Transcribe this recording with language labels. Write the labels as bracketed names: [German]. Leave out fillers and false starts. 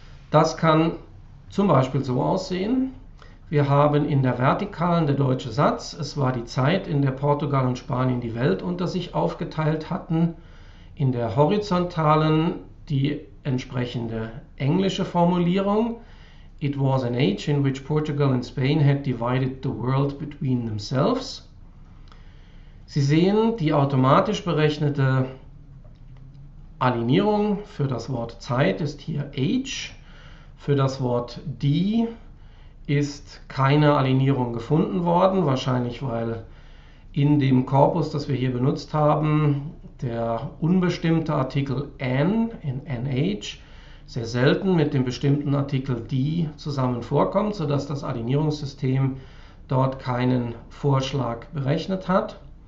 [German] Das kann zum Beispiel so aussehen. Wir haben in der vertikalen der deutsche Satz, es war die Zeit, in der Portugal und Spanien die Welt unter sich aufgeteilt hatten. In der horizontalen die entsprechende englische Formulierung. [English] It was an age in which Portugal and Spain had divided the world between themselves. [German] Sie sehen, die automatisch berechnete Alignierung für das Wort Zeit ist hier age. Für das Wort die ist keine Alignierung gefunden worden, wahrscheinlich weil in dem Korpus, das wir hier benutzt haben, der unbestimmte Artikel an in nh sehr selten mit dem bestimmten Artikel die zusammen vorkommt, sodass das Alignierungssystem dort keinen Vorschlag berechnet hat.